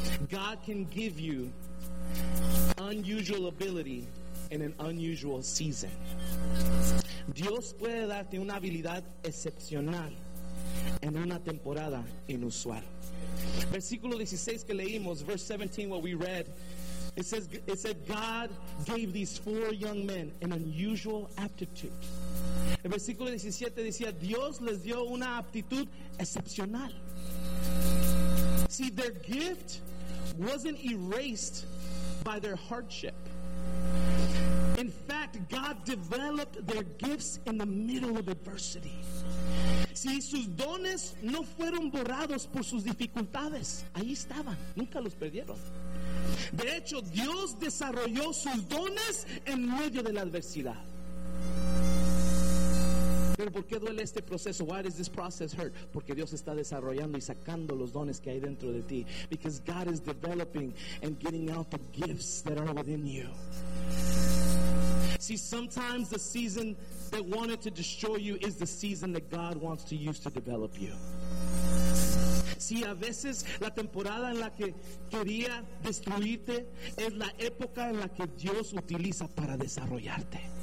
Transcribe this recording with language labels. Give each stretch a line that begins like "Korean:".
English: God can give you unusual ability in an unusual season.
Spanish: Dios puede darte una habilidad excepcional en una temporada inusual. Versículo 16 que leímos,
English: verse 17 what we read, it said God gave these four young men an unusual aptitude.
Spanish: El versículo 17 decía, Dios les dio una aptitud excepcional.
English: See, their gift wasn't erased by their hardship. In fact, God developed their gifts in the middle of adversity.
Spanish: Si sus dones no fueron borrados por sus dificultades, ahí estaban, nunca los perdieron. De hecho, Dios desarrolló sus dones en medio de la adversidad. ¿Pero por qué duele este proceso?
English: Why does this process hurt?
Spanish: Porque Dios está desarrollando y sacando los dones que hay dentro de ti.
English: Because God is developing and getting out the gifts that are within you. See, sometimes the season that wanted to destroy you is the season that God wants to use to develop you.
Spanish: See, a veces la temporada en la que quería destruirte es la época en la que Dios utiliza para desarrollarte.